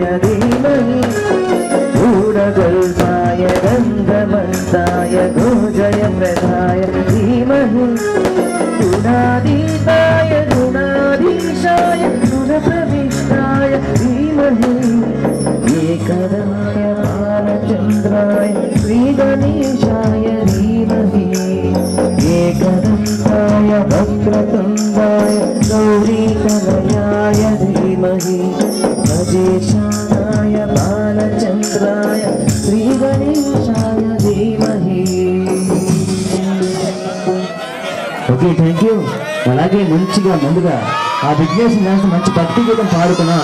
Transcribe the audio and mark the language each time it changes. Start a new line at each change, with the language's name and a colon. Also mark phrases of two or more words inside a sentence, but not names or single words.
Sanskrit: धीमहि गूढकल्पाय गन्धमन्ताय गोजयप्रदाय धीमहि गुणाधीताय गुणाधीशाय गुणप्रविष्टाय धीमहि एकदन्ताय बालचन्द्राय श्रीगणेशाय धीमहि एकदन्ताय वक्रतुण्डाय गौरीतनयाय धीमहि गजेशानाय बालचन्द्राय श्रीगणेशाय धीमहि.
English: okay, thank you.
Telugu: అలాగే మంచిగా ముందుగా ఆ విఘ్నేశ్వర డాన్స్ మంచి భక్తి గీతం పాడుకున్నాం.